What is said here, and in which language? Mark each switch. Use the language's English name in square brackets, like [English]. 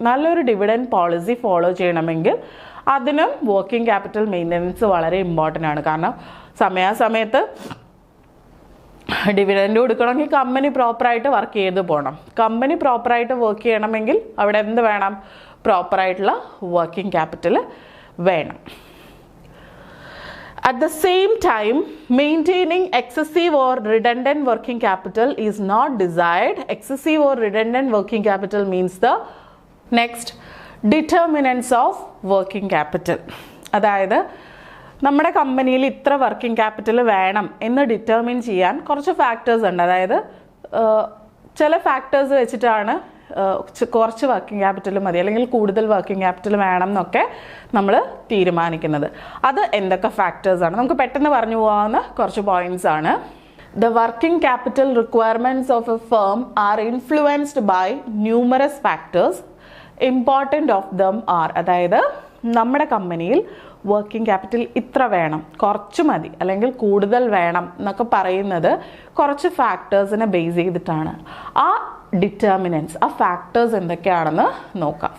[Malayalam] നല്ലൊരു dividend policy follow ചെയ്യണമെങ്കിൽ അതിനും വർക്കിംഗ് ക്യാപിറ്റൽ മെയിൻ്റനൻസ് വളരെ ഇമ്പോർട്ടൻ്റ് ആണ്. കാരണം സമയാസമയത്ത് ഡിവിഡൻഡ് കൊടുക്കണമെങ്കിൽ കമ്പനി പ്രോപ്പറായിട്ട് വർക്ക് ചെയ്ത് പോകണം. കമ്പനി പ്രോപ്പറായിട്ട് വർക്ക് ചെയ്യണമെങ്കിൽ അവിടെ എന്ത് വേണം? പ്രോപ്പറായിട്ടുള്ള വർക്കിംഗ് ക്യാപിറ്റൽ വേണം. [English] At the same time, maintaining excessive or redundant working capital is not desired. Excessive or redundant working capital means the next determinants of working capital. [Malayalam] അതായത് നമ്മുടെ കമ്പനിയിൽ ഇത്ര വർക്കിംഗ് ക്യാപിറ്റൽ വേണം എന്ന് ഡിറ്റർമിൻ ചെയ്യാൻ കുറച്ച് ഫാക്ടേഴ്സ് ഉണ്ട്. അതായത് ചില ഫാക്ടേഴ്സ് വെച്ചിട്ടാണ് കുറച്ച് വർക്കിംഗ് ക്യാപിറ്റൽ മതി അല്ലെങ്കിൽ കൂടുതൽ വർക്കിംഗ് ക്യാപിറ്റൽ വേണം എന്നൊക്കെ നമ്മൾ തീരുമാനിക്കുന്നത്. അത് എന്തൊക്കെ ഫാക്ടേഴ്സാണ്? നമുക്ക് പെട്ടെന്ന് പറഞ്ഞു പോകാവുന്ന കുറച്ച് പോയിന്റ്സ് ആണ്. [English] The working capital requirements of a firm are influenced by numerous factors. Important of them are, [Malayalam] അതായത് നമ്മുടെ കമ്പനിയിൽ വർക്കിംഗ് ക്യാപിറ്റൽ ഇത്ര വേണം, കുറച്ച് മതി അല്ലെങ്കിൽ കൂടുതൽ വേണം എന്നൊക്കെ പറയുന്നത് കുറച്ച് ഫാക്ടേഴ്സിനെ ബേസ് ചെയ്തിട്ടാണ്. ആ ഡിറ്റർമിനൻസ്, ആ ഫാക്ടേഴ്സ് എന്തൊക്കെയാണെന്ന് നോക്കാം.